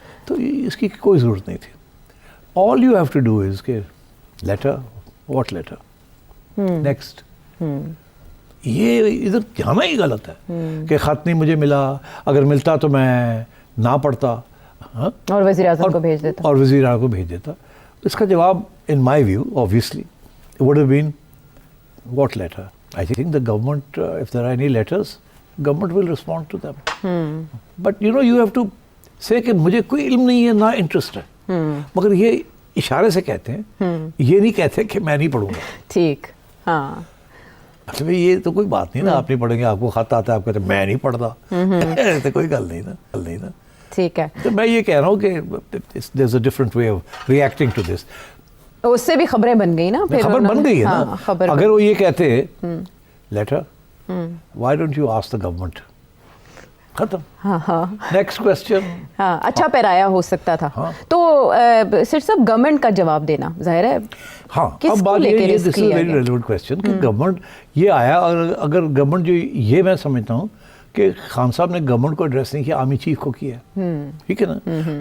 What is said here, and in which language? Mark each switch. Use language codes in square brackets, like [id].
[ur] تو اس کی کوئی ضرورت نہیں تھی. [en] All you have to do is کہ letter, what letter, next. [ur] یہ ادھر جانا ہی غلط ہے کہ خط نہیں مجھے ملا, اگر ملتا تو میں نہ پڑھتا اور وزیر اعظم کو بھیج دیتا. اس کا جواب [en] In my view obviously it would have been what letter. I think the government, if there are any letters, government will respond to them. But you know, you have to say [ur] کہ مجھے کوئی علم نہیں ہے, نہ انٹرسٹ ہے. مگر یہ اشارے سے کہتے ہیں, یہ نہیں کہتے کہ میں نہیں پڑھوں گا. ٹھیک, ہاں, مطلب یہ تو کوئی بات نہیں نا, آپ نہیں پڑھیں گے, آپ کو خط آتا ہے, آپ کہتے ہیں میں نہیں پڑھتا. تو کوئی گل نہیں نا. ٹھیک ہے. تو میں یہ کہہ رہا ہوں کہ [en] there's a different way of reacting to this. [ur] اس سے بھی خبریں بن گئی نا, خبر بن گئی ہے نا. اگر وہ یہ کہتے letter, [en] why don't you ask the government, [ur] ختم. [en] Next question. [ur] ہاں, اچھا پیرایا ہو سکتا تھا. تو سر صاحب گورنمنٹ کا جواب دینا ظاہر ہے. ہاں, اب بات یہ ہے, [en] this is very relevant question [ur] کہ گورنمنٹ یہ آیا, اور اگر گورنمنٹ جو یہ میں سمجھتا ہوں کہ خان صاحب نے گورنمنٹ کو ایڈریس نہیں کیا, آرمی چیف کو کیا, ٹھیک ہے نا.